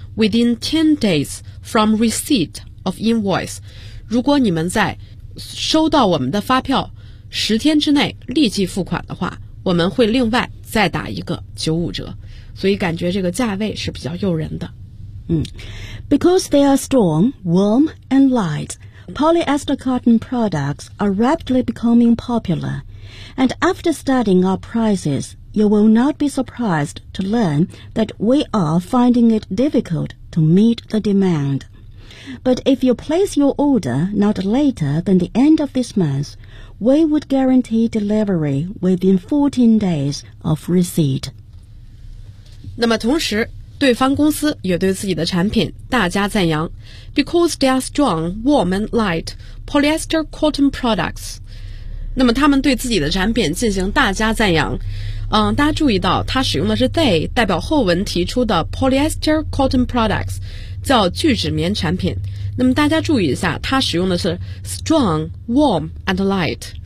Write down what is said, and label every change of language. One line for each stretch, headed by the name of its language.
English: Within 10 days from receipt of invoice，
Chinese: 如果你们在收到我们的发票十天之内立即付款的话，我们会另外再打一个95折。所以感觉这个价位是比较诱人的。
English: Because they are strong, warm and light, polyester cotton products are rapidly becoming popular. And after studying our prices, you will not be surprised to learn that we are finding it difficult to meet the demand. But if you place your order not later than the end of this month, we would guarantee delivery within 14 days of receipt.
Chinese: 那么同时，对方公司也对自己的产品大加赞扬。
English: Because they are strong, warm and light polyester cotton products.
Chinese: 那么他们对自己的产品进行大加赞扬。大家注意到，他使用的是 they， 代表后文提出的 polyester cotton products， 叫聚酯棉产品。那么大家注意一下，他使用的是
English: strong, warm and light。